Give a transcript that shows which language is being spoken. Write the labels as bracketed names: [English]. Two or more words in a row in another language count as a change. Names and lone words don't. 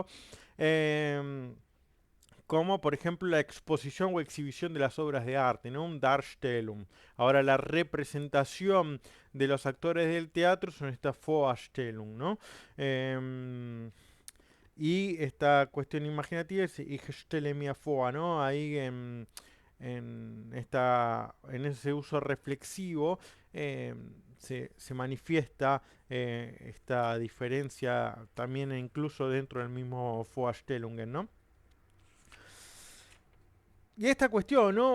[Spanish] Em, Como por ejemplo la exposición o exhibición de las obras de arte, ¿no? Un Darstellung. Ahora la representación de los actores del teatro son esta Vorstellung, ¿no? Y esta cuestión imaginativa es [German] Ich stelle mir vor, [Spanish] ¿no? Ahí en ese uso reflexivo se manifiesta esta diferencia también incluso dentro del mismo Vorstellungen, ¿no? Y esta cuestión, ¿no?